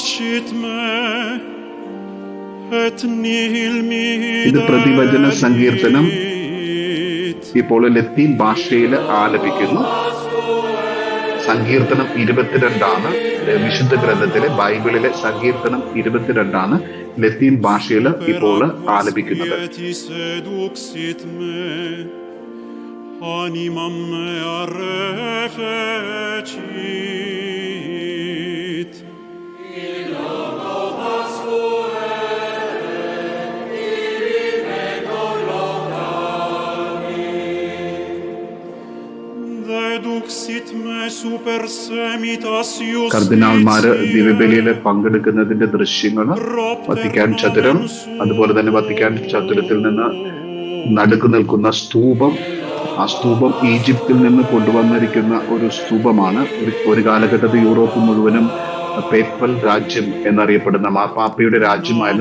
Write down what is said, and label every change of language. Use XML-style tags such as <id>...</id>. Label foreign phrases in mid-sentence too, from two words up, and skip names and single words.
<ml>ഇത് പ്രതിവചന സങ്കീർത്തനം ഇപ്പോൾ ലത്തീൻ ഭാഷയിൽ ആലപിക്കുന്നു. സങ്കീർത്തനം 22 വിശുദ്ധ ഗ്രന്ഥത്തിലെ ബൈബിളിലെ സങ്കീർത്തനം 22 ലത്തീൻ ഭാഷയിൽ ഇപ്പോൾ ആലപിക്കുന്നത്.</ml> <la>Animam mea refecit. Deduxit me super semitas ius.</la> <ml>കർദിനാൾമാര് ദിവ്യബലിയിൽ പങ്കെടുക്കുന്നതിന്റെ ദൃശ്യങ്ങൾ വത്തിക്കാൻ ചതുരം, അതുപോലെ തന്നെ വത്തിക്കാൻ ചതുരത്തിൽ നിന്ന് നടുക്ക് നിൽക്കുന്ന സ്തൂപം. ആ സ്തൂപം ഈജിപ്തിൽ നിന്ന് കൊണ്ടുവന്നിരിക്കുന്ന ഒരു സ്തൂപമാണ്. ഒരു കാലഘട്ടത്തിൽ യൂറോപ്പ് മുഴുവനും പേപ്പൽ രാജ്യം എന്നറിയപ്പെടുന്ന മാർപ്പാപ്പയുടെ രാജ്യമായിരുന്നു.</ml>